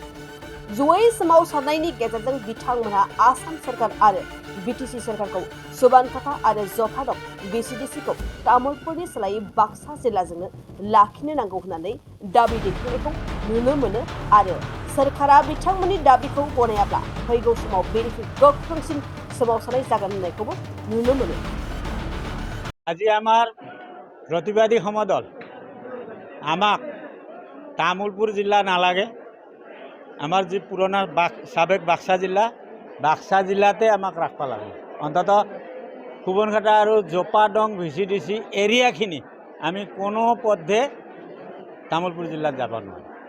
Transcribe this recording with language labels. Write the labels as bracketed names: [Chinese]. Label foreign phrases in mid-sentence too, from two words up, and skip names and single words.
[Bodo] जयै सोमावसारनायनि गेजेरजों बिथांमोनहा आसाम सोरखार आरो बिटिसि सोरखारखौ सुबानकाटा आरो जफादं बिसिडिसिखौ तामुलपुरनि सोलायै बाक्सा जिल्लाजोंनो लाखिनो नांगौ होननानै दाबि दैखांनायखौ नुनो मोनो आरो सोरखारा बिथांमोननि दाबिखौ गनायाब्ला फैगौ समाव बेनिख्रुइ गोख्रोंसिन सोमावसारनाय जागोन होननायखौबो नुनो मोनो। [Assamese] আজি আমাৰ প্ৰতিবাদী সমদল আমাক তামুলপুৰ জিলা নালাগে, আমাৰ যি পুৰণা সাবেক বাক্সা জিলাতে আমাক ৰাখবা লাগে। অন্তত সুবনকাটা আৰু জপাদং ভিচিডিচি এৰিয়াখিনি আমি কোনো পথে তামুলপুৰ জিলাত যাব নোৱাৰোঁ।